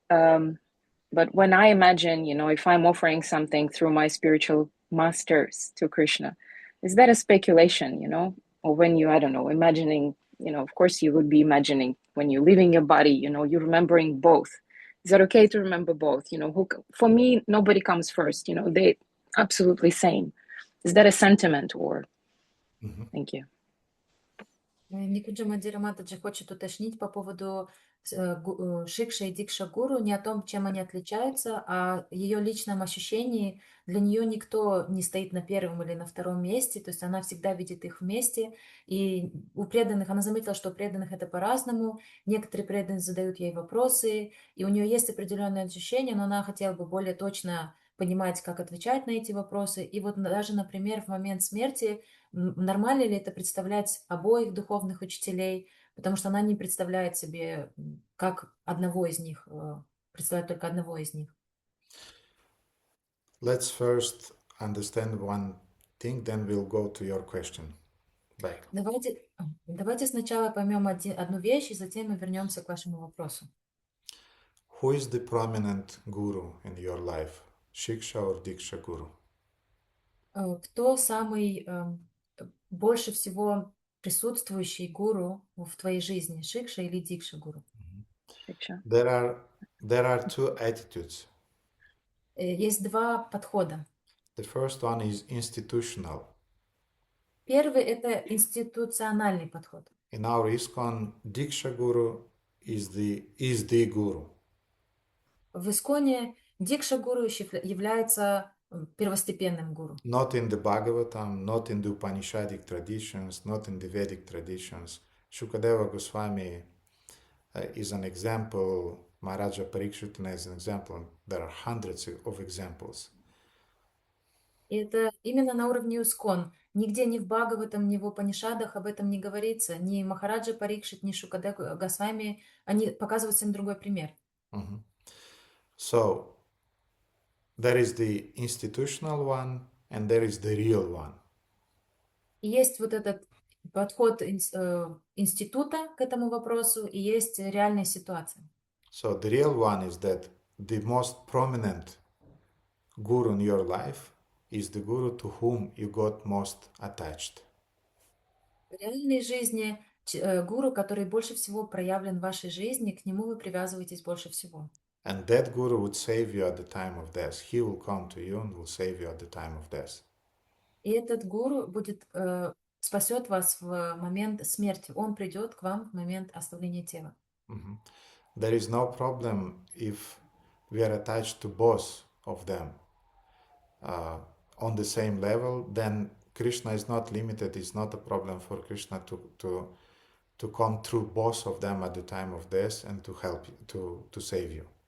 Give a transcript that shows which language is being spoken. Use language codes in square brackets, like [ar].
[en] But when I imagine, if I'm offering something through my spiritual masters to Krishna, is that a speculation, Or when you, I don't know, imagining, of course you would be imagining when you're leaving your body, you're remembering both. Is that okay to remember both? For me, nobody comes first, they absolutely same. Is that a sentiment or? Thank you. [ru] Никуджа Мадираматаджи хочет уточнить по поводу Шикша и Дикша Гуру, не о том, чем они отличаются, а ее личном ощущении. Для нее никто не стоит на первом или на втором месте, то есть она всегда видит их вместе. И у преданных, она заметила, что у преданных это по-разному. Некоторые преданные задают ей вопросы, и у нее есть определенное ощущение, но она хотела бы более точно понимать, как отвечать на эти вопросы. И вот даже, например, в момент смерти, нормально ли это представлять обоих духовных учителей, потому что она не представляет себе, как одного из них, представляет только одного из них. [en] Let's first understand one thing, then we'll go to your question back. [ru] Давайте сначала поймем одну вещь, и затем мы вернемся к вашему вопросу. [en] Who is the prominent guru in your life, Shiksha or Diksha Guru? [ru] Кто самый больше всего присутствующий гуру в твоей жизни, Шикша или Дикша Гуру? [en] There are two attitudes. [ru] Есть два подхода. [en] The first one is institutional. [ru] Первый — это институциональный подход. [en] In our ISKCON, Diksha Guru is the guru. [ru] В Исконе Дикша Гуру является первостепенным гуру. [en] Not in the Bhagavatam, not in the Upanishadic traditions, not in the Vedic traditions. Shukadeva Goswami is an example. Maharaja Parikshitana is an example. There are hundreds of examples. [ru] И это именно на уровне Искон. Нигде ни в Бхагаватам, ни в Упанишадах об этом не говорится. Ни Махараджа Парикшит, ни Шукадева Госвами, они показывают всем другой пример. [en] So, there is the institutional one and there is the real one. [ru] И есть вот этот подход института к этому вопросу, и есть реальная ситуация. [en] So, the real one is that the most prominent guru in your life is the guru to whom you got most attached. [ru] В реальной жизни гуру, который больше всего проявлен в вашей жизни, к нему вы привязываетесь больше всего. [en] And that guru would save you at the time of death. He will come to you and will save you at the time of death. [ru] И этот гуру спасет вас в момент смерти. Он придет к вам в момент оставления тела. [en] There is no problem if we are attached to both of them on the same level. Then Krishna is not limited. It's not a problem for Krishna to come through both of them at the time of death and to help you, to save you.